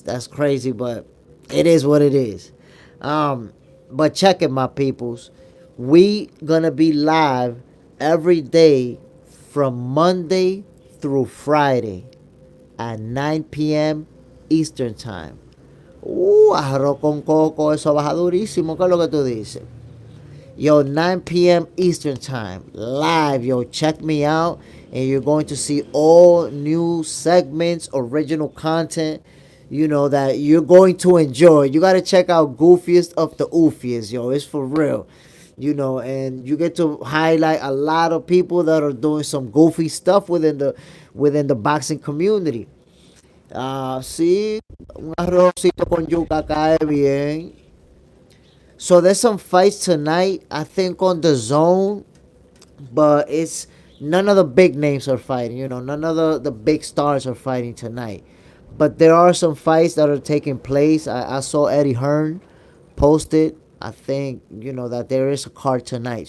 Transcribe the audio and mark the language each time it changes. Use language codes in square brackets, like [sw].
[en] That's crazy, but it is what it is. But check it, my peoples. We gonna be live every day from Monday through Friday at 9 p.m. Eastern Time. [es] Arroz con coco, eso baja durísimo. ¿Qué es lo que tú dices? [en] Yo, 9 p.m. Eastern time, live. Yo, check me out, and you're going to see all new segments, original content. That you're going to enjoy. You gotta check out Goofiest of the Oofiest, yo. It's for real. And you get to highlight a lot of people that are doing some goofy stuff within the boxing community. [es] Sí, un arrocito con yuca cae bien. [en] So there's some fights tonight, I think, on the zone, but it's none of the big names are fighting. None of the big stars are fighting tonight. But there are some fights that are taking place. I saw Eddie Hearn posted. I think, that there is a card tonight.